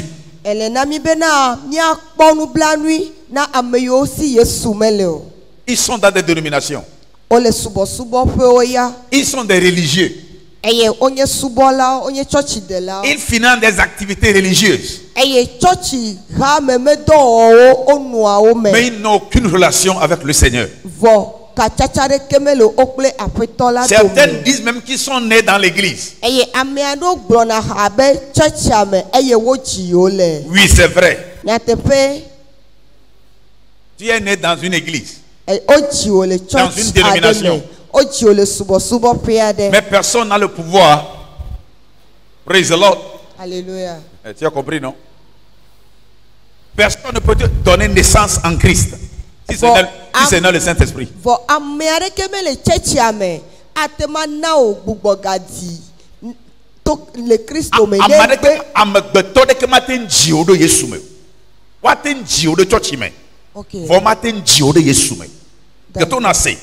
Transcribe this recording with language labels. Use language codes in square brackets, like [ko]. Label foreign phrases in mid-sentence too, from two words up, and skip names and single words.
[ee] Ele na mi bena míakpɔ nublanui na ame yiwo si Yesu mele o. [fr] Ils sont dans des dénominations. [ee] Wole subɔsubɔ ƒewo ya. [fr] Ils sont des religieux. [ee] Eye wonye subɔlawo, wonye tsɔtsidelawo. [fr] Ils financent des activités religieuses. [ee] Eye tsɔtsi hamemedɔwɔwɔ wonua wo me. [fr] Mais ils n'ont aucune relation avec le Seigneur. [ee] Vɔ katsatsa ɖeke mele wo kple aƒetɔ la [fr] Certains [ee] dome. [fr] disent même qu'ils sont nés dans l'église. [ee] Eye ame aɖewo gblɔna ha be tsɔtsia me eye wodzi wo le. [fr] Oui, c'est vrai. [ee] Nyateƒe [fr] Tu es né dans une église. [ee] wodzi wo le [fr] Dans une [ee] tsɔtsi aɖe [fr] dénomination. [ee] me. Wodzi wo le subɔsubɔƒe aɖe. [fr] Mais personne n'a le pouvoir. [en] Praise the Lord. [fr] Alléluia. Tu as compris, non? Personne ne peut te donner naissance en Christ. Si ce Bon, n'est si ce n'est le Saint-Esprit. [ee] Vɔ ame aɖeke mele tsɛtsia me ate ma na wo gbugbɔ gadi to le Kristo me ne gbe. Amegbetɔ ɖeke mate ŋu dzi wo ɖe Yesu me. Woate ŋu dzi wo ɖe tsɔtsi me. Okay. Vɔ mate ŋu dzi wo ɖe Yesu me. Geto na se.